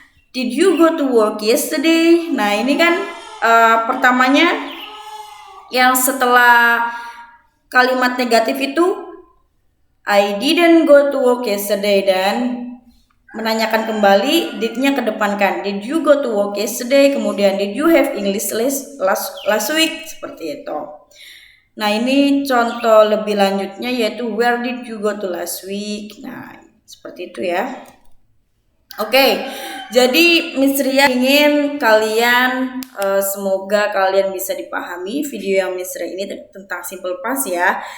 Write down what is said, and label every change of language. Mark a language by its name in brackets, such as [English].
[English] Did you go to work yesterday? [Indonesian] Nah, ini kan pertamanya yang setelah kalimat negatif itu [English] I didn't go to work yesterday, [Indonesian] dan menanyakan kembali did-nya kedepankan. [English] Did you go to work yesterday? Kemudian did you have English last week? [Indonesian] Seperti itu. Nah, ini contoh lebih lanjutnya yaitu [English] where did you go to last week? [Indonesian] Nah, seperti itu ya. Oke, jadi Miss Ria ingin kalian semoga kalian bisa dipahami video yang Miss Ria ini tentang simple past ya.